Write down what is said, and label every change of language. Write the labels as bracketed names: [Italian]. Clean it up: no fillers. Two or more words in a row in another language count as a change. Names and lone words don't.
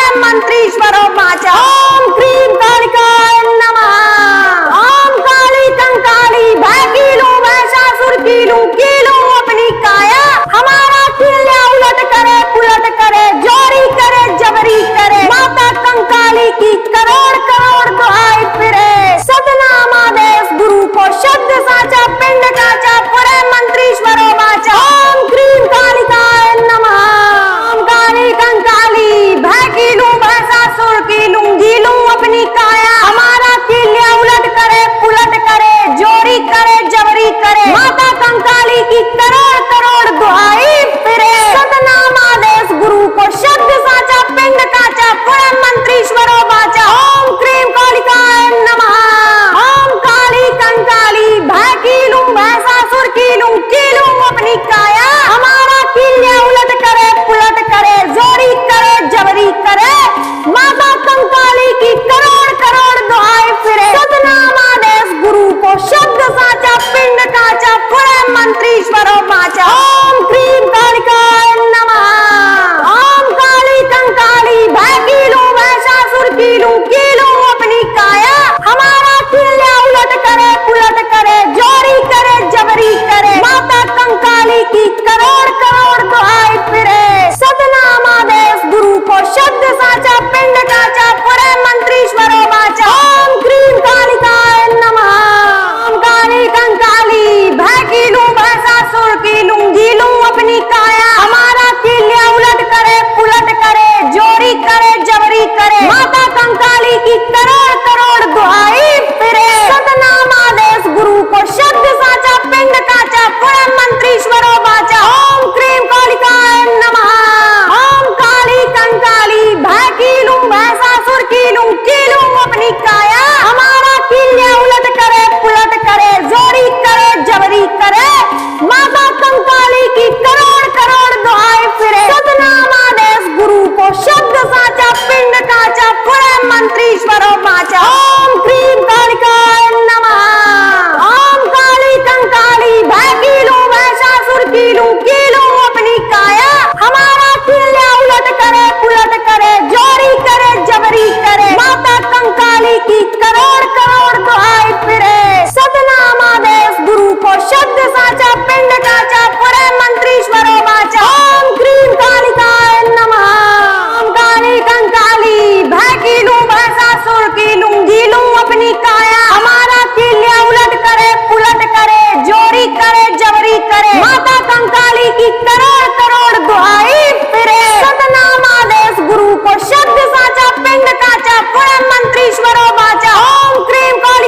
[Sanskrit] मंत्रीश्वरो वाचा ओम क्रीम कालिकाय नमः। [Hindi] ओम काली कंकाली भय कीलूं महिषासुर कीलूं अपनी काया हमारा किल्या उलट करे पुलट करे जोरी करे जबरी करे माता कंकाली की करोड़ करोड़ दुहाई फिरे सतनाम आदेश गुरु को शब्द साचा पिंड काचा पुरे मंत्रीश्वरो वाचा [Sanskrit] ओम क्रीम कालिकाय नमः। [Hindi] ओम काली कंकाली भय कीलूं महिषासुर कीलूं अपनी काया हमारा किल्या उलट करे पुलट करे जोरी करे जबरी करे माता कंकाली की करोड़ करोड़ दुहाई फिरे सतनाम आदेश गुरु को शब्द साचा पिंड काचा पुरे मंत्रीश्वरो वाचा [Sanskrit] ओम क्रीम कालिकाय नमः। [Hindi] ओम काली कंकाली भय कीलूं महिषासुर कीलूं अपनी काया हमारा किल्या उलट करे पुलट करे जोरी करे जबरी करे माता कंकाली की करोड़ करोड़ दुहाई फिरे सतनाम आदेश गुरु को शब्द साचा पिंड काचा पुरे मंत्रीश्वरो वाचा [Sanskrit] ओम क्रीम कालिकाय नमः। [Hindi] ओम काली कंकाली भय कीलूं महिषासुर कीलूं अपनी काया हमारा किल्या उलट करे पुलट करे जोरी करे जबरी करे माता कंकाली की करोड़ करोड़ दुहाई फिरे सतनाम आदेश गुरु को शब्द साचा पिंड काचा पुरे मंत्रीश्वरो वाचा [Sanskrit] ओम क्रीम कालिकाय नमः। [Hindi] ओम काली कंकाली भय कीलूं महिषासुर कीलूं अपनी काया हमारा किल्या उलट करे पुलट करे जोरी करे जबरी करे माता कंकाली की करोड़ करोड़ दुहाई फिरे सतनाम आदेश गुरु को शब्द साचा पिंड काचा पुरे मंत्रीश्वरो वाचा [Sanskrit] ओम क्रीम कालिकाय नमः। [Hindi] ओम काली कंकाली भय कीलूं महिषासुर कीलूं अपनी काया हमारा किल्या उलट करे पुलट करे जोरी करे जबरी करे माता कंकाली की करोड़ करोड़ दुहाई फिरे सतनाम आदेश गुरु को शब्द साचा पिंड काचा पुरे मंत्रीश्वरो वाचा [Sanskrit] ओम क्रीम कालिकाय नमः। [Hindi] ओम काली कंकाली भय कीलूं महिषासुर कीलूं अपनी काया हमारा किल्या उलट करे पुलट करे जोरी करे जबरी करे माता कंकाली की करोड़ करोड़ दुहाई फिरे सतनाम आदेश गुरु को शब्द साचा पिंड काचा पुरे मंत्रीश्वरो वाचा [Sanskrit] ओम क्रीम कालिकाय नमः। [Hindi] ओम काली कंकाली भय कीलूं महिषासुर कीलूं अपनी काया हमारा किल्या उलट करे पुलट करे जोरी करे जबरी करे माता कंकाली की करोड़ करोड़ दुहाई फिरे सतनाम आदेश गुरु को शब्द साचा पिंड काचा पुरे मंत्रीश्वरो वाचा [Sanskrit] ओम क्रीम